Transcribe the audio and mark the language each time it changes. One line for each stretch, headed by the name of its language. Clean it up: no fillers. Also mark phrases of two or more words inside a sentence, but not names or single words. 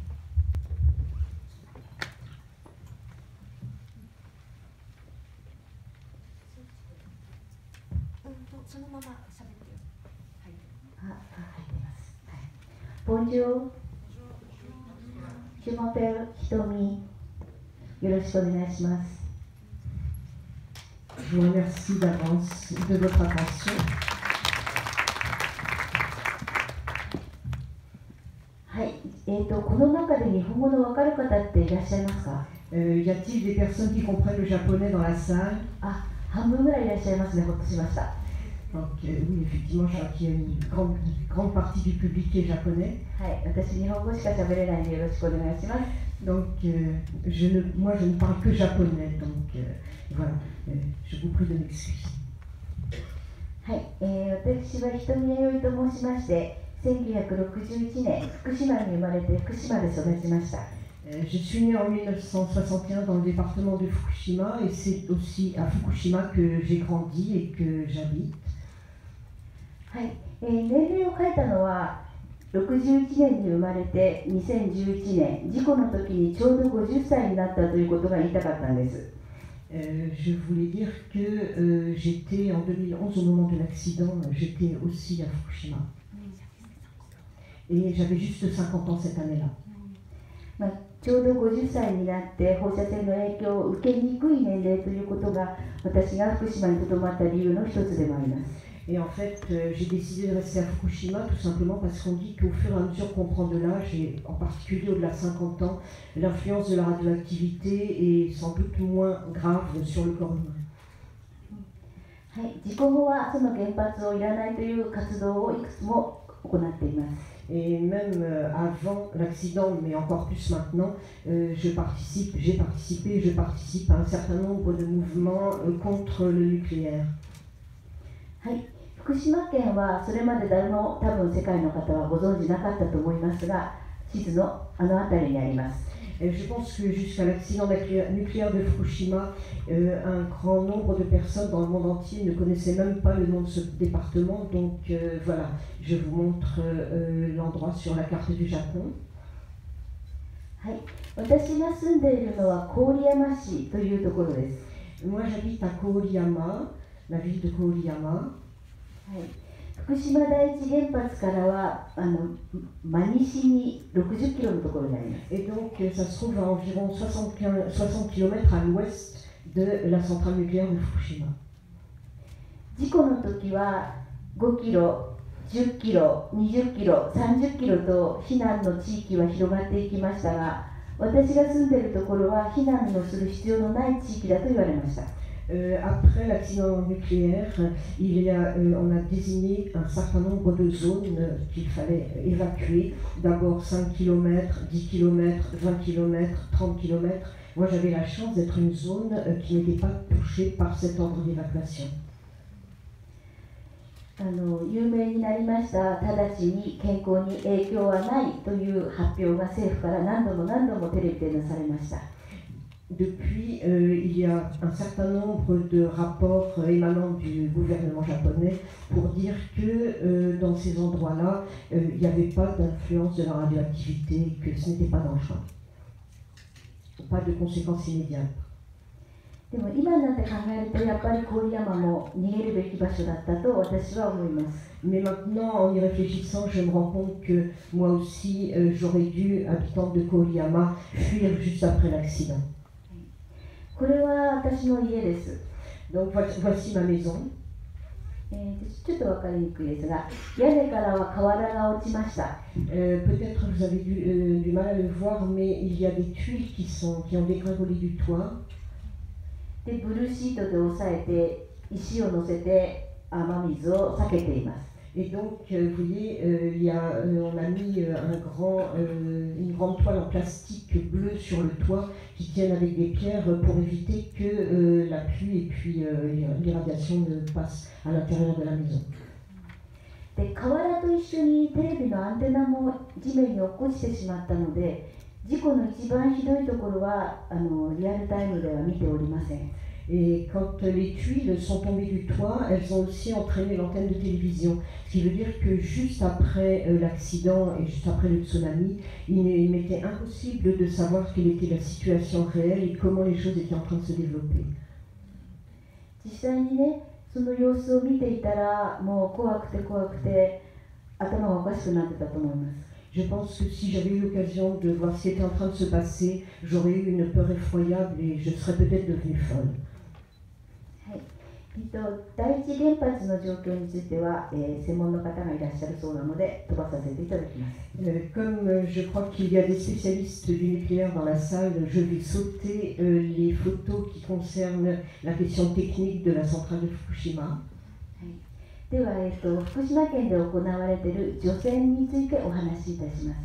French: Bonjour, je m'appelle Hitomi.
Japanese: よろしくお願いします。
French: Je vous remercie d'avance de votre attention.
Japanese: はい、この中で日本語のわかる方っていらっしゃいますか？
French: Y a-t-il des personnes qui comprennent le japonais dans la salle?
Japanese: あ、半分ぐらいいらっしゃいますね。ほっとしました。
French: Donc, oui, effectivement, je crois qu'il y a une grande partie du public qui est japonais.
Japanese: はい、私日本語しか喋れないのでよろしくお願いします。
French: Donc, moi, je ne parle que japonais, donc voilà, je vous prie de m'excuser.
Japanese: はい、私は瞳弥生と申しまして、1961年、福島に生まれて福島で育ちました。
French: Je suis née en 1961 dans le département de Fukushima et c'est aussi à Fukushima que j'ai grandi et que j'habite.
Japanese: はい、年齢を書いたのは61年に生まれて2011年、事故の時にちょうど50歳になったということが言いたかったんです。
French: Je voulais dire que j'étais en 2011 au moment de l'accident, j'étais aussi à Fukushima. Et j'avais juste 50 ans cette année-là.
Japanese: ちょうど50歳になって放射線の影響を受けにくい年齢ということが私が福島にとどまった理由の一つでもあります。
French: Et en fait, j'ai décidé de rester à Fukushima tout simplement parce qu'on dit qu'au fur et à mesure qu'on prend de l'âge, et en particulier au-delà de 50 ans, l'influence de la radioactivité est sans doute moins grave sur le corps humain.
Japanese: はい、事故後はその原発をいらないという活動をいくつも行っています。
French: Et même avant l'accident, mais encore plus maintenant, je participe à un certain nombre de mouvements contre le nucléaire.
Japanese: はい、福島県はそれまで誰も多分世界の方はご存知なかったと思いますが、地図のあの辺りにあります。
French: Je pense que jusqu'à l'accident nucléaire de Fukushima, un grand nombre de personnes dans le monde entier ne connaissaient même pas le nom de ce département. Donc voilà, je vous montre l'endroit sur la carte du Japon.
Japanese: はい、私が住んでいるのは郡山市というところです。
French: Moi j'habite à Koriyama, la ville de Koriyama.
Japanese: はい、福島第一原発からは真西に60キロのところにあります。
French: Et donc ça se trouve à environ 60 km à l'ouest de la centrale nucléaire de Fukushima.
Japanese: 事故の時は5キロ、10キロ、20キロ、30キロと避難の地域は広がっていきましたが、私が住んでいるところは避難をする必要のない地域だと言われました。
French: Après l'accident nucléaire, on a désigné un certain nombre de zones qu'il fallait évacuer. D'abord 5 km, 10 km, 20 km, 30 km. Moi j'avais la chance d'être une zone qui n'était pas touchée par cet ordre d'évacuation.
Japanese: 有名になりました直ちに健康に影響はないという発表が政府から何度もテレビでなされました。
French: Depuis, il y a un certain nombre de rapports émanant du gouvernement japonais pour dire que dans ces endroits-là, il n'y avait pas d'influence de la radioactivité, que ce n'était pas dangereux. Pas de conséquences immédiates.
Japanese: でも今になって考えるとやっぱり郡山も逃げるべき場所だったと私は思います。
French: Mais maintenant, en y réfléchissant, je me rends compte que moi aussi, j'aurais dû, habitante de Koriyama, fuir juste après l'accident.
Japanese: これは私の家です。
French: Donc voici ma maison.
Japanese: ちょっと分かりにくいですが、屋根からは瓦が落ちました。
French: Peut-être vous avez du mal à le voir, mais il y a des tuiles qui ont dégringolé du toit.
Japanese: で、ブルーシートで押さえて石を乗せて雨水を避けています。
French: Et donc, vous voyez, on a mis une grande toile en plastique bleu sur le toit qui tiennent avec des pierres pour éviter que la pluie et puis l'irradiation ne passent à l'intérieur de la maison.
Japanese: で、瓦と一緒にテレビのアンテナも地面に落っこちてしまったので、事故の一番ひどいところはリアルタイムでは見ておりません。
French: Et quand les tuiles sont tombées du toit, elles ont aussi entraîné l'antenne de télévision. Ce qui veut dire que juste après l'accident et juste après le tsunami, il m'était impossible de savoir quelle était la situation réelle et comment les choses étaient en train de se développer.
Japanese: 実際にね、その様子を見ていたら、もう怖くて頭がおかしくなってたと思います。
French: Je pense que si j'avais eu l'occasion de voir ce qui était en train de se passer, j'aurais eu une peur effroyable et je serais peut-être devenue folle.
Japanese: はい。第一原発の状況については、専門の方がいらっしゃるそうなので飛ばさせていただきます。
French: Comme je crois qu'il y a des spécialistes du nucléaire dans la salle, je vais sauter les photos qui concernent la question technique de la centrale de Fukushima.
Japanese: では、福島県で行われている除染についてお話しいたします。